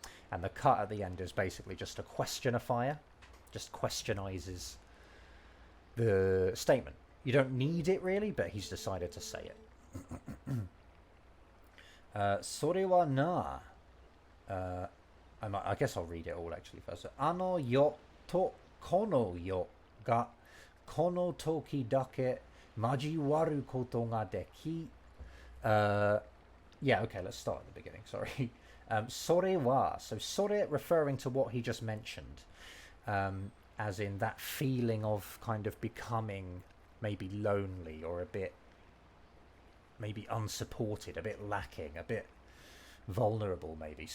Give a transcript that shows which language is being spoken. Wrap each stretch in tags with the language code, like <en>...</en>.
<en>And the cut at the end is basically just a questionifier, just questionizes the statement. You don't need it really, but he's decided to say it.</en> <ja>それはな,</ja> <en>I guess I'll read it all actually first.</en> <ja>あの世とこの世がこの時だけ交わることができ</ja> <en>yeah, okay, let's start at the beginning, sorry. それは, so それ referring to what he just mentioned, as in that feeling of kind of becoming maybe lonely or a bit maybe unsupported, a bit lacking, a bit vulnerable maybe.</en>